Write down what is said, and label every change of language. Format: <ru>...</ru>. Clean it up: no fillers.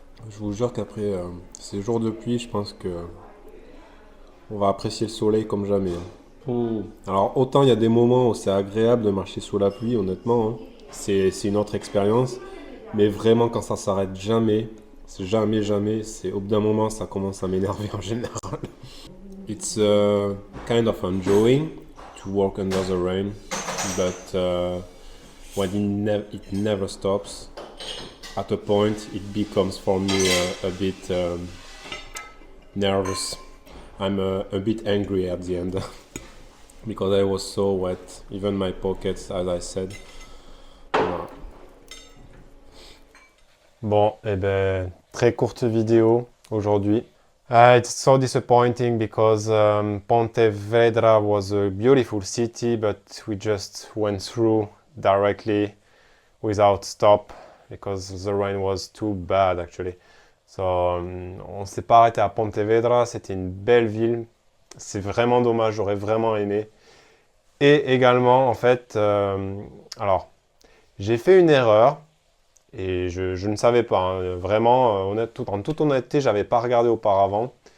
<fr>Je vous jure qu'après ces jours de pluie, je pense que on va apprécier le soleil comme jamais. Alors autant il y a des moments où c'est agréable de marcher sous la pluie, honnêtement, hein. C'est une autre expérience. Mais vraiment quand ça s'arrête jamais, c'est jamais, c'est au bout d'un moment ça commence à m'énerver en général.</fr> <en>It's kind of enjoying to walk under the rain, but when it never stops, at a point it becomes for me a bit nervous. I'm a bit angry at the end because I was so wet, even my pockets, as I said.</en> <fr>Voilà. Bon, eh ben, très courte vidéo aujourd'hui.</fr> <en>It's so disappointing because Pontevedra was a beautiful city, but we just went through directly without stop because the rain was too bad actually.</en> <fr>So, on s'est pas arrêté à Pontevedra, c'était une belle ville. C'est vraiment dommage, j'aurais vraiment aimé. Et également, en fait, alors, j'ai fait une erreur et je ne savais pas, hein, vraiment, en toute honnêteté, j'avais pas regardé auparavant.</fr>